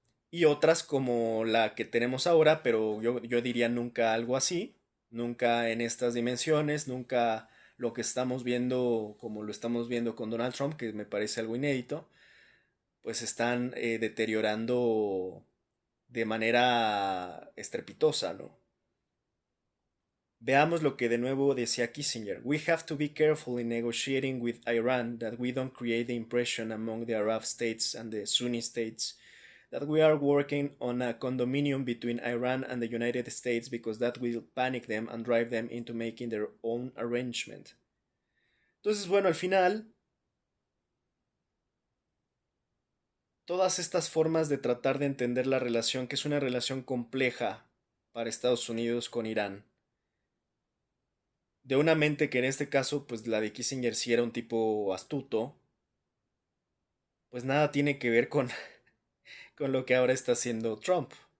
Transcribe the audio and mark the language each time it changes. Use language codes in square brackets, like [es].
[es] Y otras como la que tenemos ahora, pero yo diría nunca algo así, nunca en estas dimensiones, nunca lo que estamos viendo, como lo estamos viendo con Donald Trump, que me parece algo inédito, pues están deteriorando de manera estrepitosa, ¿no? Veamos lo que de nuevo decía Kissinger. [en] We have to be careful in negotiating with Iran that we don't create the impression among the Arab states and the Sunni states that we are working on a condominium between Iran and the United States because that will panic them and drive them into making their own arrangement. [es] Entonces, bueno, al final, todas estas formas de tratar de entender la relación, que es una relación compleja para Estados Unidos con Irán, de una mente que en este caso, pues la de Kissinger sí era un tipo astuto, pues nada tiene que ver con lo que ahora está haciendo Trump.